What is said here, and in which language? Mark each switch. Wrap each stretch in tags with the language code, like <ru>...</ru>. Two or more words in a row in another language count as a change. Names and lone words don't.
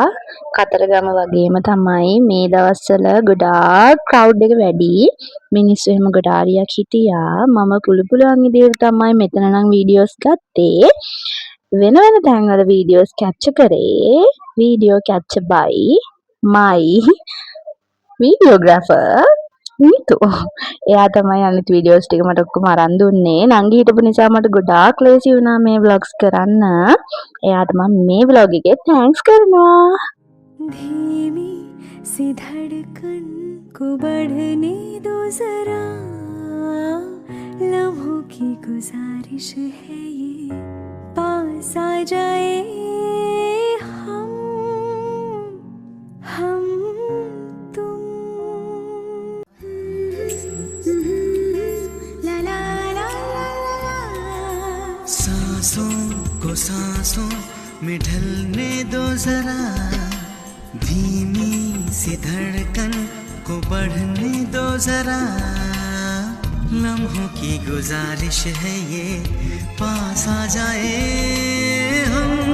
<si>කතරගම වගේම තමයි මේ දවස්වල ගොඩාක් ක්‍රවුඩ් එක වැඩි. මිනිස්සු එහෙම ගොඩාරියක් හිටියා. මම පුළුවන් විදිහට තමයි මෙතන නම් වීඩියෝස් ගත්තේ. වෙන තැන්වල වීඩියෝස් කැප්චර් කරේ.</si> <en>video capture by my videographer නීතු.</en> <si>එයා තමයි අනිත් වීඩියෝස් ටික මට ඔක්කොම අරන් දුන්නේ. නංගි හිටපු නිසා මට ගොඩාක් ලේසි වුණා මේ vlogs කරන්න. එයාට මම මේ vlog එකේ thanks කරනවා.</si> <hi>धीमी सी धड़कन को बढ़ने दो जरा लम्हों की गुजारिश है ये पास आ जाए हम तुम ला ला ला ला सांसों को सांसों में ढलने दो जरा धीमी सी धड़कन को बढ़ने दो जरा लम्हों की गुजारिश है ये पास आ जाए हम</hi>